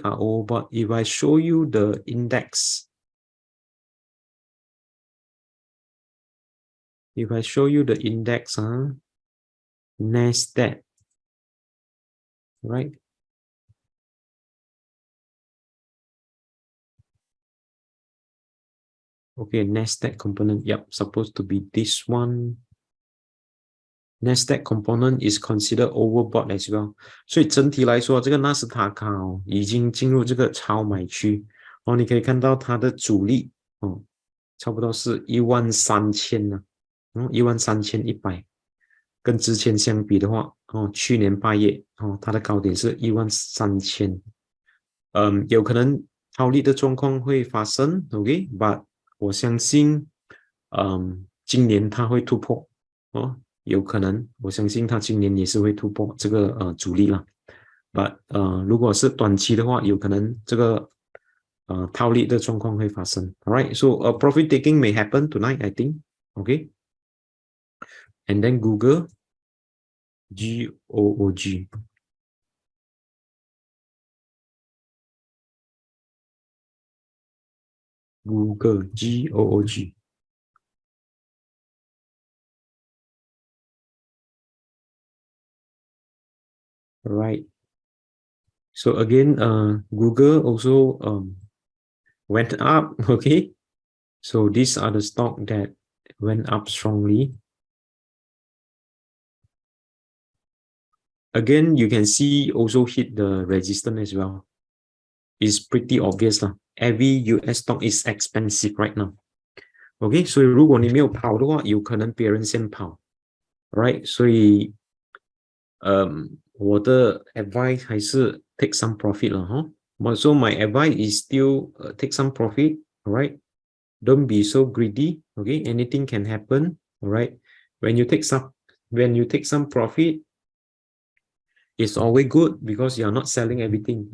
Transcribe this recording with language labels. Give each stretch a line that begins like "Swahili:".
English: Are overbought. If I show you the index, if I show you the index, Nasdaq, right? Okay, Nasdaq component, yep, supposed to be this one. Nasdaq component is considered overbought as well.
Chinese: 所以整体来说，这个纳斯达克已经进入这个超买区。你可以看到它的阻力差不多是13000呢，13100。跟之前相比的话，去年8月它的高点是13000。有可能套利的状况会发生 ，OK，but 我相信，今年它会突破有可能，我相信它今年也是会突破这个阻力了。 But 如果是短期的话，有可能这个套利的状况会发生。
English: Alright, so profit taking may happen tonight, I think. Okay, and then Google GOOG. Google GOOG. Right. So again, Google also went up. Okay. So these are the stock that went up strongly. Again, you can see also hit the resistance as well. It's pretty obvious lah. Every US stock is expensive right now.
Chinese: OK， 所以如果你没有跑的话，有可能别人先跑 ，right？所以，我的 advice 还是 take some profit 了哈。
English: So my advice is still take some profit, alright? Don't be so greedy, okay? Anything can happen, alright? When you take some profit, it's always good because you are not selling everything.